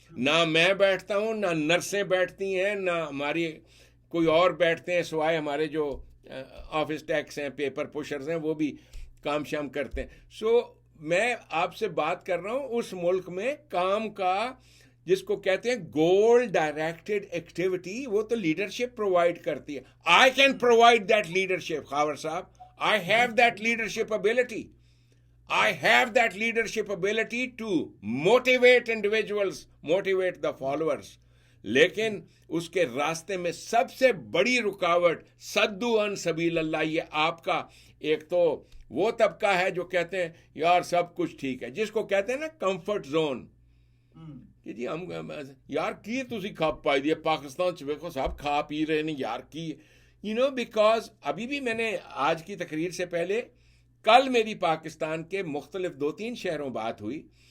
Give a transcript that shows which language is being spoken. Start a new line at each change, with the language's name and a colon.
Urdu: نہ میں بیٹھتا ہوں، نہ نرسیں بیٹھتی ہیں، نہ ہماری کوئی اور بیٹھتے ہیں سوائے ہمارے جو آفس ٹیکس ہیں، پیپر پوشرز ہیں، وہ بھی کام شام کرتے ہیں. سو میں آپ سے بات کر رہا ہوں اس ملک میں کام کا جس کو کہتے ہیں گول ڈائریکٹڈ ایکٹیویٹی، وہ تو لیڈرشپ پرووائڈ کرتی ہے.
English: I can provide that leadership Khawar صاحب. I have that leadership ability. I have that leadership ability to motivate individuals, motivate the followers.
Urdu: لیکن اس کے راستے میں سب سے بڑی رکاوٹ صدو عن سبیل اللہ، یہ آپ کا ایک تو وہ طبقہ ہے جو کہتے ہیں یار سب کچھ ٹھیک ہے، جس کو کہتے ہیں نا کمفرٹ زون، کہ جی ہم
Punjabi: یار کی تسی کھا پائی دی پاکستان چ ویکھو
Urdu: سب کھا پی رہے ہیں یار کی بیکاز ابھی بھی میں نے آج کی تقریر سے پہلے کل میری پاکستان کے مختلف 2-3 شہروں بات ہوئی.